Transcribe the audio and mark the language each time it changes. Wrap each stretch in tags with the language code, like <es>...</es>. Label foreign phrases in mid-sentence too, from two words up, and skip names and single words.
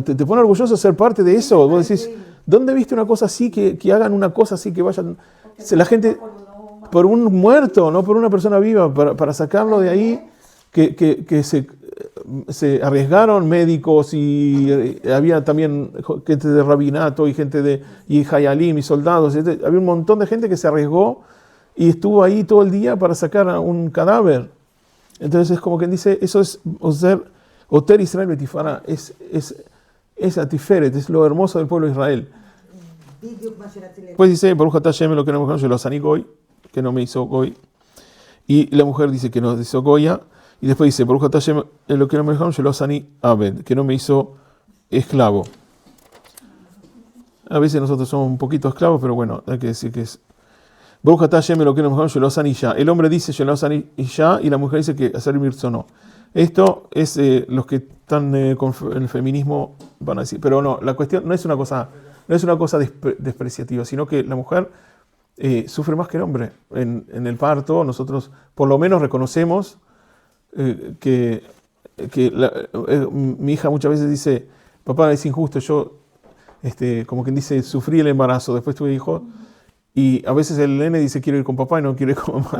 <es>Te pone orgulloso ser parte de eso. Vos decís, ¿dónde viste una cosa así, que hagan una cosa así, que vayan la gente por un muerto, no por una persona viva, para sacarlo de ahí, que se arriesgaron médicos, y había también gente de rabinato y gente y hayalim y soldados, había un montón de gente que se arriesgó y estuvo ahí todo el día para sacar a un cadáver. Entonces es como quien dice, eso es</es> <he>עוטר ישראל בתפארה,</he> <es>es Atiferet, es lo hermoso del pueblo de Israel. Pues dice,</es> <he>ברוך אתה השם אלוקינו מלך העולם שלא עשני גוי,</he> <es>que no me hizo goy. Y la mujer dice que no hizo goya. Y después dice,</es> <he>ברוך אתה השם אלוקינו מלך העולם שלא עשני עבד,</he> <es>que no me hizo esclavo. A veces nosotros somos un poquito esclavos, pero bueno, hay que decir que es...</es> <he>ברוך אתה השם אלוקינו מלך העולם שלא עשני אשה.</he> <es>El hombre dice</es> <he>שלא עשני אשה</he> <es>y la mujer dice que hacer mirzono. Esto es los que están con el feminismo van a decir, pero no, la cuestión no es una cosa despreciativa, sino que la mujer sufre más que el hombre. En el parto nosotros por lo menos reconocemos que mi hija muchas veces dice, papá, es injusto, yo como quien dice, sufrí el embarazo, después tuve hijo, y a veces el nene dice quiero ir con papá y no quiere ir con mamá.</es>